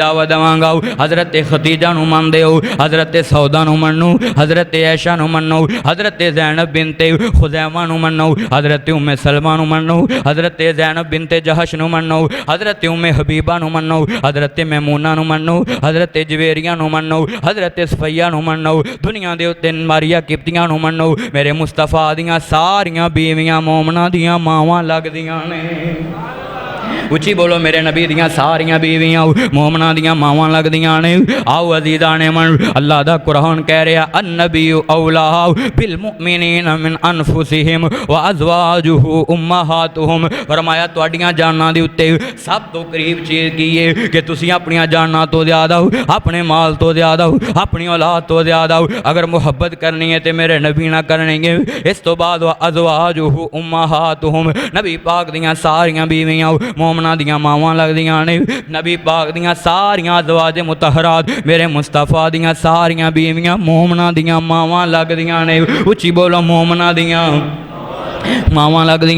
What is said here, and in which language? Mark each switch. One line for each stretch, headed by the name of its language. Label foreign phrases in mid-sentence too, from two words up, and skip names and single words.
Punjabi: دعوت دیواں گا حضرت خدیجہ نوں مندے ہو حضرت سودہ نوں منو حضرت عائشہ نوں منو حضرت زینب بنت خزیمہ نوں منو حضرت ام سلمہ نوں منو حضرت زینب بنت جحش نوں منو حضرت ام حبیبہ نوں منو حضرت میمونہ نوں منو حضرت جویریہ نوں منو حضرت صفیہ نوں منو دنیا کے اتے ماریہ قبطیاں نوں منو میرے مصطفیٰ دیاں ساریاں بیویاں مومناں دیاں ماواں لگدیاں نیں اچی بولو میرے نبی دیاں ساریاں بیویاں مومناں دیاں ماواں لگدیاں نیں آؤ
Persian: عزیزانِ من
Punjabi: اللہ دا قرآن کہہ رہا
Arabic: النبي أولى بالمؤمنين من أنفسهم وأزواجه أمهاتهم
Punjabi: فرمایا تہاڈیاں جاناں دے اتے سب توں قریب چیز کی ہے کہ تسیں اپنیاں جاناں توں زیادہ اپنے مال توں زیادہ اپنی اولاد توں زیادہ اگر محبت کرنی ہے تو میرے نبی نا کرنیں گے اس توں بعد
Arabic: وأزواجه أمهاتهم
Punjabi: نبی پاک دیاں ساریاں بیویاں مومناں دیاں ماواں لگدیاں نیں نبی پاک دیاں ساریاں ازواج مطہرات میرے مصطفیٰ دیاں ساریاں بیویاں مومناں دیاں ماواں لگدیاں نیں اچی بولو مومناں دیاں ماواں لگدیاں